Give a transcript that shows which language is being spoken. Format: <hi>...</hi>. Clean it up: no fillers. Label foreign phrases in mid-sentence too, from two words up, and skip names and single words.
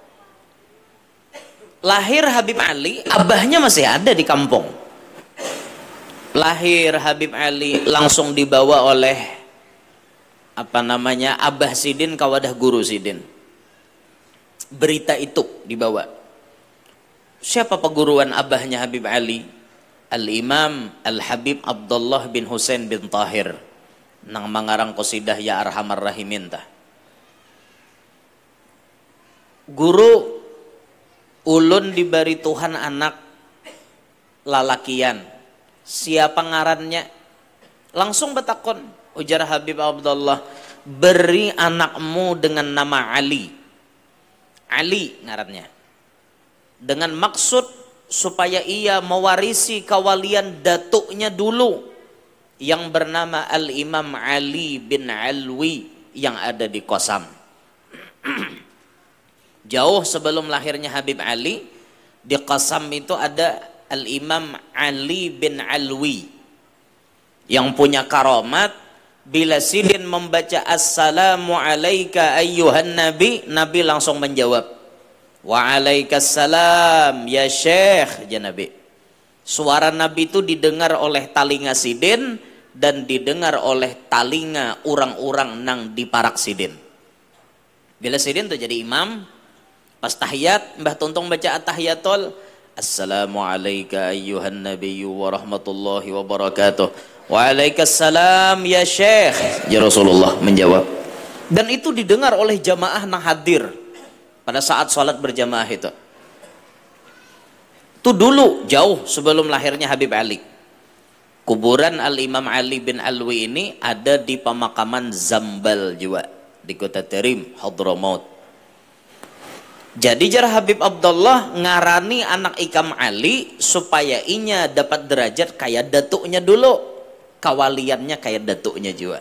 <bjn>Lahir Habib Ali, abahnya masih ada di kampung. Lahir Habib Ali langsung dibawa oleh Abah Sidin kawadah guru Sidin. Berita itu dibawa. Siapa peguruan abahnya Habib Ali? Al-Imam Al-Habib Abdullah bin Husain bin Tahir nang mangarang qasidah Ya Arhamar Rahimin tah. Guru ulun diberi Tuhan anak lalakian. Siapa ngarannya? Langsung betakon ujar Habib Abdullah, beri anakmu dengan nama Ali. Ali ngarannya. Dengan maksud supaya ia mewarisi kawalian datuknya dulu yang bernama Al-Imam Ali bin Alwi yang ada di Qasam. Jauh sebelum lahirnya Habib Ali, di Qasam itu ada Al-Imam Ali bin Alwi yang punya karamat. Bila Sidin membaca</bjn> <ar>السلام عليك أيها النبي,</ar> <bjn>Nabi langsung menjawab</bjn> <ar>وعليكم السلام يا شيخ يا نبي.</ar> <bjn>Suara Nabi itu didengar oleh talinga Sidin dan didengar oleh talinga orang-orang nang di parak Sidin. Bila Sidin tuh jadi imam, pas tahiyat Mbah Tuntung baca</bjn> <ar>التحيات السلام عليك أيها النبي ورحمة الله وبركاته. وعليكم السلام يا شيخ يا رسول الله</ar> <bjn>menjawab. Dan itu didengar oleh jamaah nang hadir pada saat sholat berjamaah itu. Itu dulu jauh sebelum lahirnya Habib Ali. Kuburan Al-Imam Ali bin Alwi ini ada di pemakaman Zambal juga di Kota Terim, Hadramaut. Jadi jar Habib Abdullah ngarani anak Ikam Ali supaya inya dapat derajat kayak datuknya dulu, kawaliannya kayak datuknya juga.</bjn>